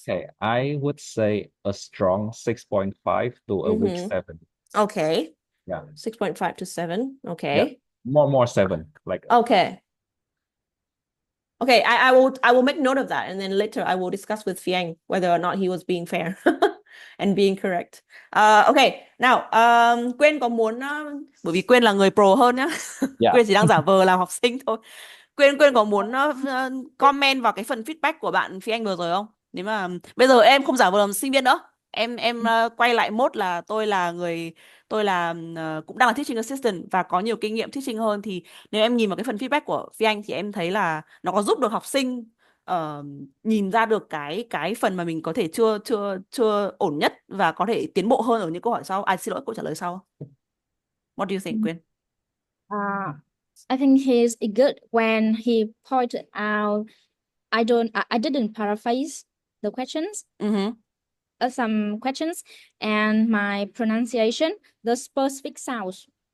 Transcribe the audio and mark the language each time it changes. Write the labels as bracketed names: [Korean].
[English] Okay, I would say a strong 6.5 to a weak 7. Okay. Yeah. 6.5 to 7. Yeah. Okay. More 7. Like Okay. Okay, I will make note of that, and then later I will discuss with Phi Anh whether or not he was being fair and being correct. Okay, now [Vietnamese] Quyên có muốn bởi vì Quyên là người pro hơn nhá. [English] yeah. [Vietnamese] Quyên chỉ đang giả vờ làm học sinh thôi. Quyên có muốn comment vào cái phần feedback của bạn Phi Anh vừa rồi không? Nếu mà bây giờ em không giả vờ làm sinh viên nữa, em quay lại mode là tôi là cũng đang là teaching assistant và có nhiều kinh nghiệm teaching hơn, thì nếu em nhìn vào cái phần feedback của Phi Anh thì em thấy là nó có giúp được học sinh nhìn ra được cái phần mà mình có thể chưa ổn nhất và có thể tiến bộ hơn ở những câu hỏi sau. Xin lỗi, câu trả lời sau. [English] What do you think, [Vietnamese] Quyên? [English] I think he's good when he pointed out I didn't paraphrase the questions. Some questions and my pronunciation, the specific sounds.